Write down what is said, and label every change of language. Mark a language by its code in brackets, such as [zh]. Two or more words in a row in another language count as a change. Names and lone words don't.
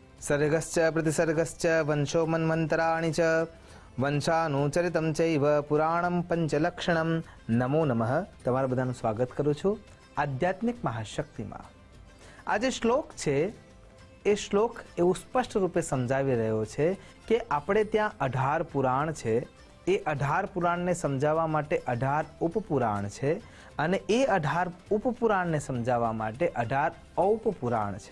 [sa] सर्गश्च प्रतिसर्गश्च वंशो मन्वन्तराणि च वंशानुचरितं चैव पुराणं पंचलक्षणं। नमो नमः। [gu] તમારા બધાનું સ્વાગત કરું છું આધ્યાત્મિક મહાશક્તિમાં। આ જે શ્લોક છે એ શ્લોક એવું સ્પષ્ટ રૂપે સમજાવી રહ્યો છે કે આપણે ત્યાં 18 પુરાણ છે, એ 18 પુરાણને સમજાવવા માટે 18 ઉપપુરાણ છે અને એ 18 ઉપપુરાણને સમજાવવા માટે 18 ઔપપુરાણ છે।